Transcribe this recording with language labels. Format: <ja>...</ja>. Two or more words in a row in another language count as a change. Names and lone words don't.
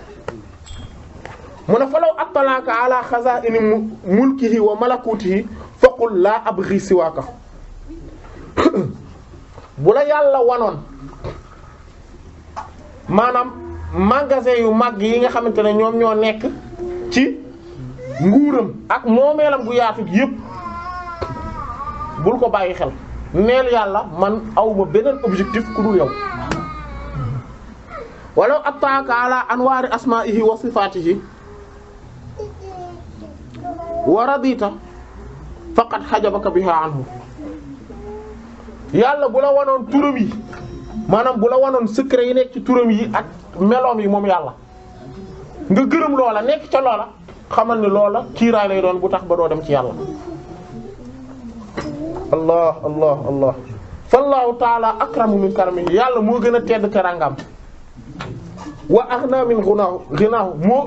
<wo>mu ne</wo> <ar>فلو أطلعك على خزائن ملكه وملكوته فقل لا أبغي سواك</ar> <wo>bu la yàlla wanoon maanaam magasin yu mag yi nga xamante ne ñoom ñoo nekk ci nguuram ak moomeelam gu yaatu yépp bul ko bàyyi xel neel yàlla man awma beneen objectif ku dul yow</wo> <ar>ولو أطلعك على أنوار أسمائه وصفاته ورضيت فقد حجبك بها عنه</ar> <wo>yàlla bu la wanoon turam yi maanaam bu la wanoon secret yi nekk ci turam yi ak meloom yi moom yàlla nga gërëm loola nekk ca loola xamal ni loola kiiraay lay doon bu tax ba doo dem ci yàlla</wo> <ar>الله الله الله فالله تعالى أكرم من كرمه</ar> <wo>yàlla moo gën a tedd terangam</wo> <ar>وأغنى من غناه moo</ar>